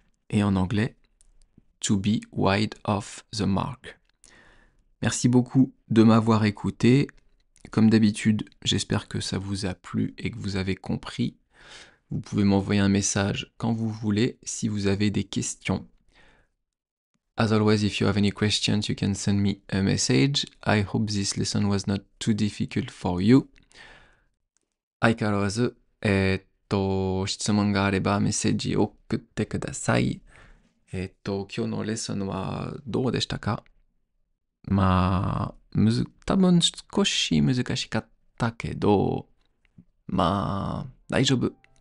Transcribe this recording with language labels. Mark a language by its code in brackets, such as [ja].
[fr] Et en anglais, [en] to be wide of the mark. [fr] Merci beaucoup de m'avoir écouté. Comme d'habitude, j'espère que ça vous a plu et que vous avez compris. Vous pouvez m'envoyer un message quand vous voulez si vous avez des questions. [en] As always, if you have any questions, you can send me a message. I hope this lesson was not too difficult for you. [ja] 相変わらず、質問があればメッセージを送ってください。今日のレッスンはどうでしたか？多分少し難しかったけど、大丈夫。